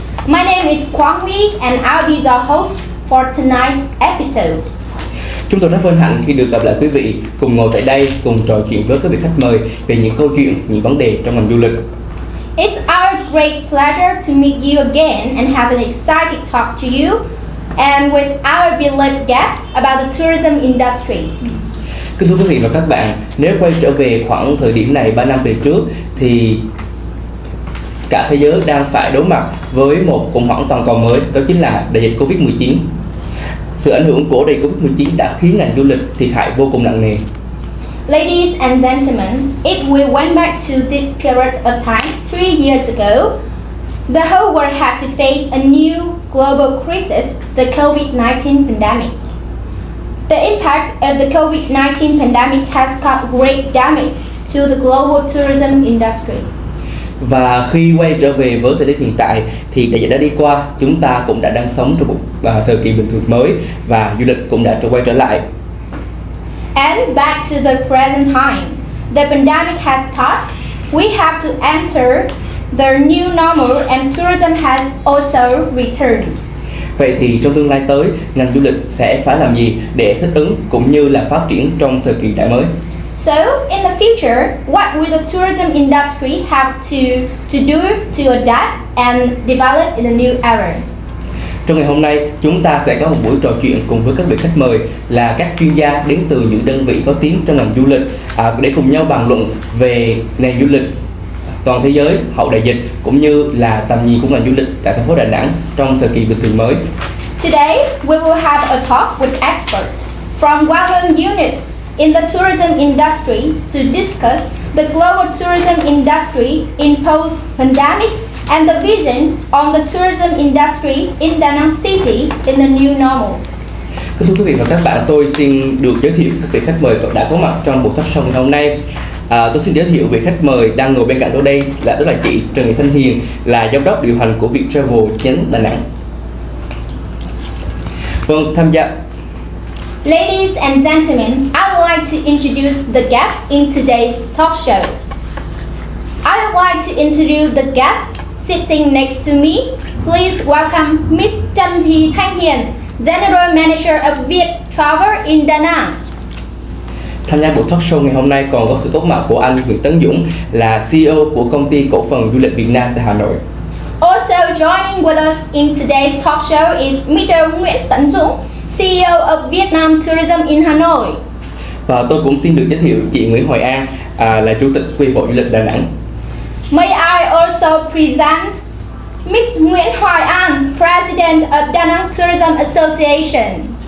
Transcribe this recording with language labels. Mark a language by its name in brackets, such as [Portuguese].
[English] My name is Quang Huy and I'll be the host for tonight's episode. [Vietnamese] Chúng tôi rất vinh hạnh khi được gặp lại quý vị, cùng ngồi tại đây, cùng trò chuyện với các vị khách mời về những câu chuyện, những vấn đề trong ngành du lịch. [English] It's our great pleasure to meet you again and have an exciting talk to you and with our beloved guests about the tourism industry. [Vietnamese] Kính thưa quý vị và các bạn, nếu quay trở về khoảng thời điểm này 3 năm về trước thì cả thế giới đang phải đối mặt với một khủng hoảng toàn cầu mới, đó chính là đại dịch Covid-19. Sự ảnh hưởng của đại dịch Covid-19 đã khiến ngành du lịch thiệt hại vô cùng nặng nề. [English] Ladies and gentlemen, if we went back to this period of time 3 years ago, the whole world had to face a new global crisis, the COVID-19 pandemic. The impact of the COVID-19 pandemic has caused great damage to the global tourism industry. [Vietnamese] Và khi quay trở về với thời điểm hiện tại thì đại dịch đã đi qua, chúng ta cũng đã đang sống trong một thời kỳ bình thường mới và du lịch cũng đã quay trở lại. [English] And back to the present time, the pandemic has passed. We have to enter the new normal and tourism has also returned. [Vietnamese] Vậy thì trong tương lai tới, ngành du lịch sẽ phải làm gì để thích ứng cũng như là phát triển trong thời kỳ đại mới? [English] So, in the future, what will the tourism industry have to do to adapt and develop in the new era? [Vietnamese] Trong ngày hôm nay, chúng ta sẽ có một buổi trò chuyện cùng với các vị khách mời là các chuyên gia đến từ những đơn vị có tiếng trong ngành du lịch để cùng nhau bàn luận về nền du lịch toàn thế giới hậu đại dịch cũng như là tầm nhìn của ngành du lịch tại thành phố Đà Nẵng trong thời kỳ bình thường mới. [English] Today, we will have a talk with experts from well-known units in the tourism industry to discuss the global tourism industry in post-pandemic and the vision on the tourism industry in Da Nang City in the new normal. [Vietnamese] Kính thưa quý vị và các bạn, tôi xin được giới thiệu các vị khách mời đã có mặt trong buổi talk show ngày hôm nay. Tôi xin giới thiệu vị khách mời đang ngồi bên cạnh tôi đây đó là chị Trần Thị Thanh Hiền, là giám đốc điều hành của Viettravel nhánh Đà Nẵng. Vâng, tham gia. [English] Ladies and gentlemen, I would like to introduce the guests in today's talk show. I would like to introduce the guest sitting next to me. Please welcome Miss Trần Thị Thanh Hiền, General Manager of Viettravel in Da Nang. [Vietnamese] Tham gia buổi talk show ngày hôm nay còn có sự góp mặt của anh Nguyễn Tấn Dũng, là CEO của công ty cổ phần du lịch Việt Nam tại Hà Nội. [English] Also joining with us in today's talk show is Mr. Nguyễn Tấn Dũng, CEO of Vietnam Tourism in Hanoi. [Vietnamese] Và tôi cũng xin được giới thiệu chị Nguyễn Hoài An, là chủ tịch Quy hội du lịch Đà Nẵng. [English] May I also present Miss Nguyễn Hoài An, President of Da Nang Tourism Association.